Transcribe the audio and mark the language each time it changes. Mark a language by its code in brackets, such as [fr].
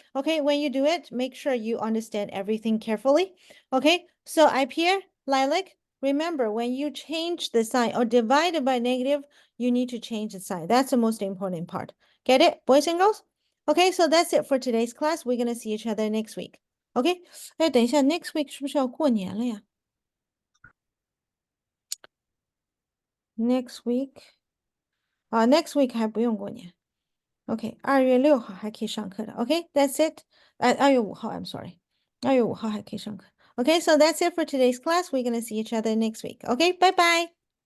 [en] Okay, when you do it, make sure you understand everything carefully. Okay, so up here, Lilac, remember when you change the sign or divided by negative, you need to change the sign. That's the most important part. Get it, boys and girls? Okay, so that's it for today's class. We're gonna see each other next week. Okay? [zh] 哎，等一下 ，next week 是不是要过年了呀？Next week，next week 还不用过年。 OK，2月6号还可以上课的。 [en] OK，that's it。 [zh] 2月5号， [en] I'm sorry， [zh] 2月5号还可以上课。 [en] OK，so that's it for today's class. We're gonna see each other next week. OK， [zh] 拜拜。